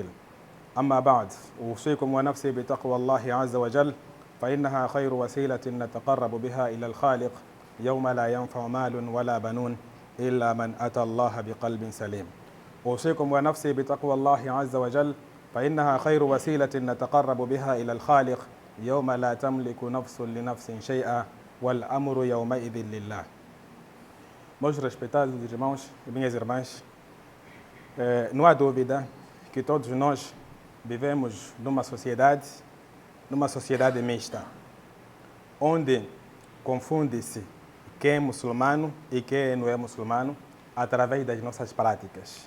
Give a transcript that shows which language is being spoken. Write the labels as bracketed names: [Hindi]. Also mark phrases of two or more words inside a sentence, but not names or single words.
[Arabic] أما بعد، أوصيكم ونفسي بتقوى الله عز وجل فإنها خير وسيلة نتقرب بها إلى الخالق يوم لا ينفع مال ولا بنون إلا من أتى الله بقلب سليم. أوصيكم ونفسي بتقوى الله عز وجل فإنها خير وسيلة نتقرب بها إلى الخالق يوم لا تملك نفس لنفس شيئا والأمر يومئذ لله. [Portuguese] Meus respeitados irmãos e minhas irmãs, não há dúvida que todos nós vivemos numa sociedade mista, onde confunde-se quem é muçulmano e quem não é muçulmano através das nossas práticas.